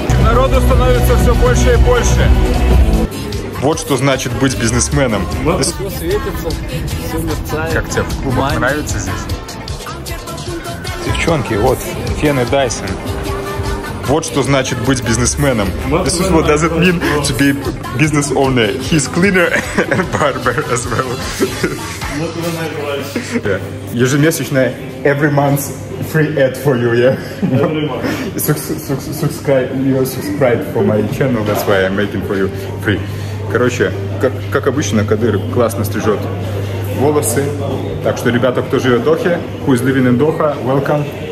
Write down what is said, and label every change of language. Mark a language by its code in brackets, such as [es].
[ru] Народу становится все больше и больше. Вот что значит быть бизнесменом. Все светится, все мерцает. Как тебе в клубах нравится здесь? Девчонки, вот, фены Dyson. Вот что значит быть бизнесменом. [en] This is what does it mean to be business owner. He's cleaner and barber as well. Yeah. [ru] Ежемесячно, [en] every month, free ad for you, yeah? Every month. You subscribe for my channel, that's why I'm making for you free. [ru] Короче, как обычно, Кадыр классно стрижет волосы. Так что, ребята, кто живет в Дохе, [en] who is living in Doha, [ru] welcome.